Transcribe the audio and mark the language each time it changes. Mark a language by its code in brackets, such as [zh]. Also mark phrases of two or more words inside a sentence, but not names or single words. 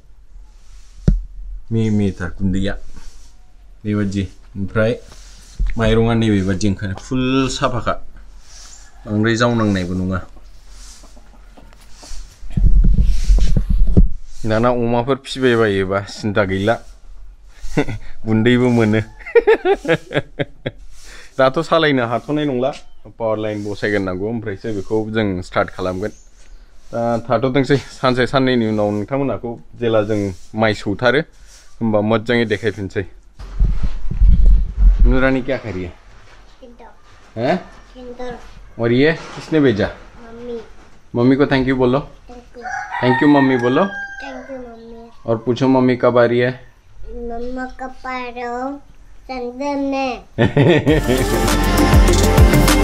[brx] मिहिथार गुन्दैया बेबायदि ओमफ्राय माइरंआ नैबेबायदि ओंखारो फुल साफाखा बांद्राय जावनांनायबो नङा दाना अमाफोर फिसिबाय बायोबा सिन्था गैला गुन्दैबो मोनो दाथ' सालायनो हाथ'नाय नंला [en] power line [brx] बसायग्रोनांगौ ओमफ्रायसो बेखौ जों स्टार्ट खालामगोन दा थाथ'थोंसै सानसे साननैनि उनाव नोंथांमोनाखौ जेला जों माइ सौथारो होमबा मोजाङै देखायफिनसै [hi] नूरानी क्या कर रही है हैं और ये किसने भेजा मम्मी को थैंक यू बोलो थैंक यू मम्मी बोलो [en] thank you मम्मी [hi] और पूछो मम्मी कब आ रही है मम्मा कब आ रहे हो संदन ने